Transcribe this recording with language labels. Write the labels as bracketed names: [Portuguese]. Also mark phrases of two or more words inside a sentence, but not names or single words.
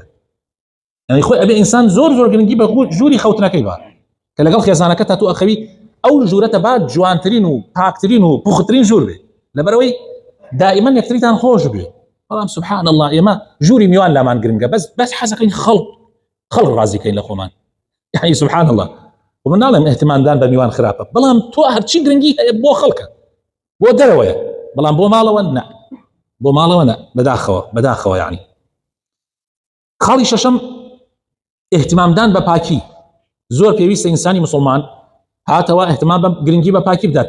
[Central Kurdish] یعنی خۆی ئەبێ ئینسان زۆر زۆر گرنگی بە ژووری خەوتنەکەی بە کە لەگەڵ خێزانەکەت تو ئەخەوی ئەو ژوورەتە با جوانترین و پاکترین و پوخترین ژوور بێ، لەبەرەوەی دائیمەن یەکتریتان خۆش بێ. بەڵام [Arabic] سبحان الله [Central Kurdish] ئێمە ژووری میوان لامان گرنگە، بەس حەزەکەین خەڵق ڕازیکەین لە خۆمان. یعنی [Arabic] سبحان الله، [Central Kurdish] ومن ناڵێم ئێحتیمامدان بە میوان خراپە، بەڵام تۆ هەرچی گرنگی هەیە بۆ خەڵکە بۆ دەرەوەیە، بەڵام بۆ ماڵەوە نە، بۆ ماڵەوە نە، بەداخەوە. یعنی خاڵی شەشەم ئێحتیمامدان بە پاکی. زۆر پێویستە ئینسانی مسلمان هاتەوە ئێحتیمام بە گرنگی بە پاکی بدات.